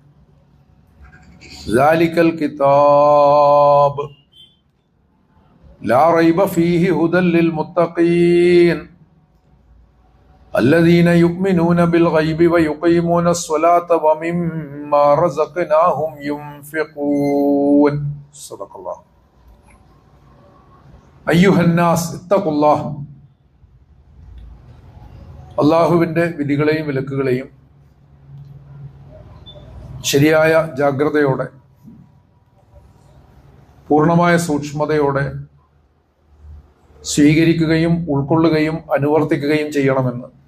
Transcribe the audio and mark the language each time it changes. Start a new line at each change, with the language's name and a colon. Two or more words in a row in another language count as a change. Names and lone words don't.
Arabic: ذلك الكتاب لا ريب فيه هدى للمتقين الذين يؤمنون بالغيب ويقيمون الصلاة ومما رزقناهم ينفقون صدق الله أيها الناس اتقوا الله
Malayalam: അള്ളാഹുവിൻ്റെ വിധികളെയും വിലക്കുകളെയും ശരിയായ ജാഗ്രതയോടെ പൂർണ്ണമായ സൂക്ഷ്മതയോടെ സ്വീകരിക്കുകയും ഉൾക്കൊള്ളുകയും അനുവർത്തിക്കുകയും ചെയ്യണമെന്ന്